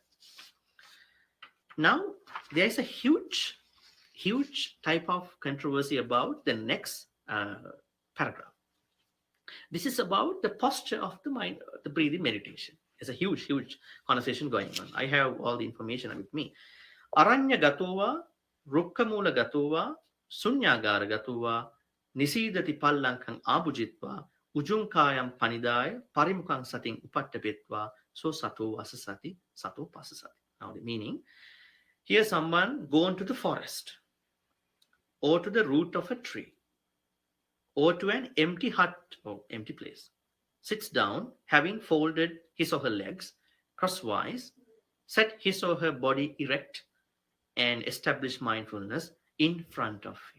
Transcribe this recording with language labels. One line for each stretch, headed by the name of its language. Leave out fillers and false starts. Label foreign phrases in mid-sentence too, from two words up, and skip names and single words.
English: Now, there is a huge type of controversy about the next paragraph. This is about the posture of the mind, the breathing meditation. There's a huge conversation going on. I have all the information with me.
Pali: Aranya gatova, rukkamula gatova, sunyagara gatova, nisidati pallankang abujitva, ujunkayam panidaya, parimukang sating upattapetva, so sato asasati, sato pasasati.
English: Now the meaning, here someone go into the forest, or to the root of a tree, or to an empty hut or empty place, sits down, having folded his or her legs crosswise, set his or her body erect, and establish mindfulness in front of him.